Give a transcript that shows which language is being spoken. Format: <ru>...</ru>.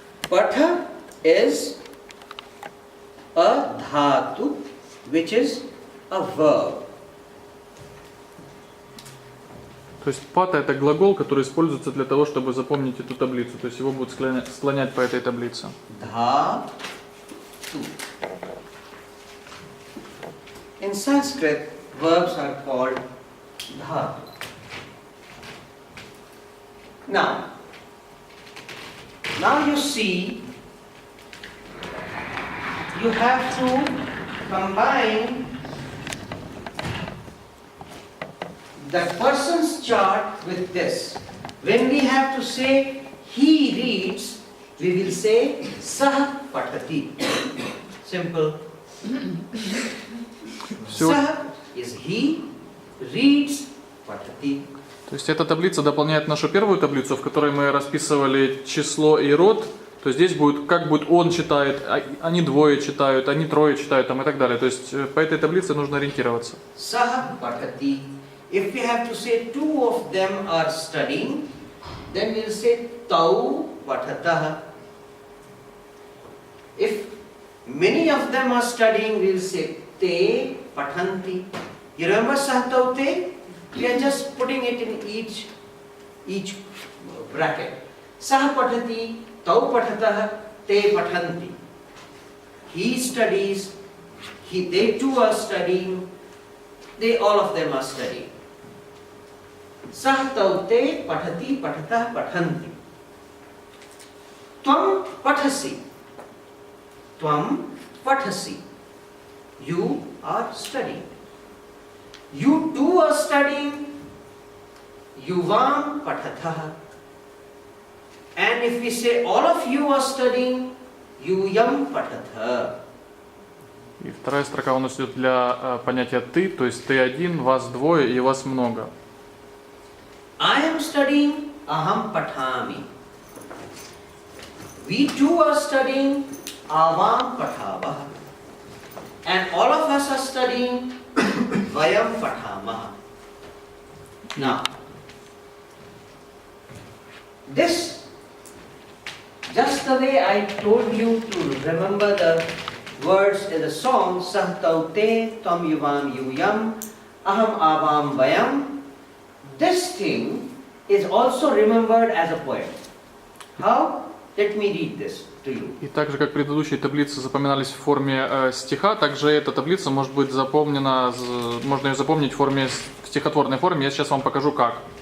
<en>Patha is a dhatu, which is a verb.</en> <ru>То есть пата это глагол, который используется для того, чтобы запомнить эту таблицу. То есть его будут склонять по этой таблице.</ru> <sa>Dhatu.</sa> <en>In Sanskrit, verbs are called dhatu. Now you see, you have to combine the person's chart with this. When we have to say he reads, we will say</en> <sa>sah patati.</sa> <en>Simple. Sah is he, reads patati.</en> <ru>То есть эта таблица дополняет нашу первую таблицу, в которой мы расписывали число и род. То здесь будет, как будет он читает, они двое читают, они трое читают там, и так далее. То есть по этой таблице нужно ориентироваться.</ru> <sa>Sah patati.</sa> <en>If we have to say two of them are studying, then we'll say</en> <sa>tau patataha.</sa> <en>If many of them are studying, we'll say</en> <sa>te pathanti.</sa> <en>You remember</en> <sa>sah tau te?</sa> <en>We are just putting it in each bracket.</en> <sa>Sah patati, tau patataha, te pathanti.</sa> <en>He studies, they too are studying, all of them are studying.</en> <sa>Sah taute pathati pathatah pathanti. Tvam pathasi. Tvam pathasi.</sa> <en>You are studying. You too are studying.</en> <sa>Yuvam pathatah.</sa> <en>And if we say all of you are studying,</en> <sa>yuyam patatha.</sa> <ru>И вторая строка у нас идет для понятия «ты», то есть «ты один», «вас двое» и «вас много».</ru> <en>I am studying,</en> <sa>aham pathami.</sa> <en>We too are studying,</en> <sa>avam pathavah.</sa> <en>And all of us are studying,</en> <sa>vayam pathamah.</sa> <en>Now, this, just the way I told you to remember the words in the song,</en> <sa>Sah taute tam yuvam yuyam aham avam vayam,</sa> <en>this thing is also remembered as a poem. How? Let me read this to you.</en> <ru>И так же, как предыдущие таблицы запоминались в форме стиха, также эта таблица может быть запомнена, можно ее запомнить в форме, в стихотворной форме. Я сейчас вам покажу как.</ru>